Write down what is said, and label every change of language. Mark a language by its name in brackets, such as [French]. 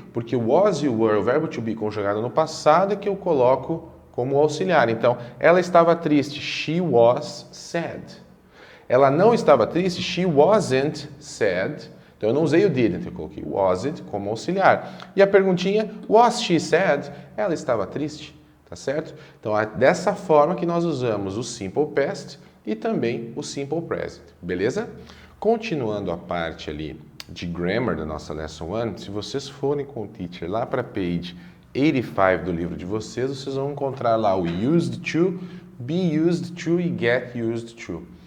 [Portuguese] Porque o was e o were, o verbo to be conjugado no passado, é que eu coloco como auxiliar. Então, ela estava triste. [English] She was sad. [Portuguese] Ela não estava triste. [English] She wasn't sad. [Portuguese] Então, eu não usei o didn't, eu coloquei wasn't como auxiliar. E a perguntinha, [English] was she sad? [Portuguese] Ela estava triste. Tá certo? Então, é dessa forma que nós usamos o Simple Past e também o Simple Present. Beleza? Continuando a parte ali de grammar da nossa Lesson 1, se vocês forem com o teacher lá para page 85 do livro de vocês, vocês vão encontrar lá o used to, be used to e get used to.